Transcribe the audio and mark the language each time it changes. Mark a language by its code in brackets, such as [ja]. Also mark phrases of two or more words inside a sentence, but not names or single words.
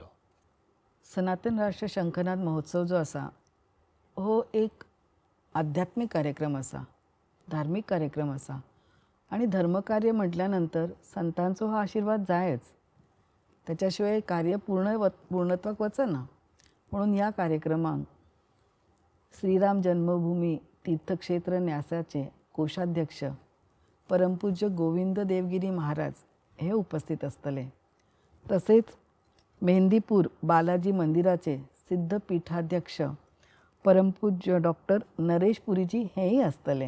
[kok] सनातन राष्ट्र शंखनाद महोत्सव जो आसा हो एक आध्यात्मिक कार्यक्रम आसा, धार्मिक कार्यक्रम आसा. आणि धर्मकार्य म्हटल्या नंतर संतांचो हो आशिर्वाद जायच. त्याच्या शिवाय कार्य पूर्णत्वाक वचना. म्हणून ह्या कार्यक्रमाक श्रीराम जन्मभूमी तीर्थक्षेत्र न्यासाचे कोषाध्यक्ष परमपूज्य गोविंद देवगिरी महाराज हे उपस्थित आसतले. तसेच मेहंदीपूर बालाजी मंदिराचे सिद्धपीठाध्यक्ष परमपूज्य डॉक्टर नरेश पुरीजी हेही आसतले.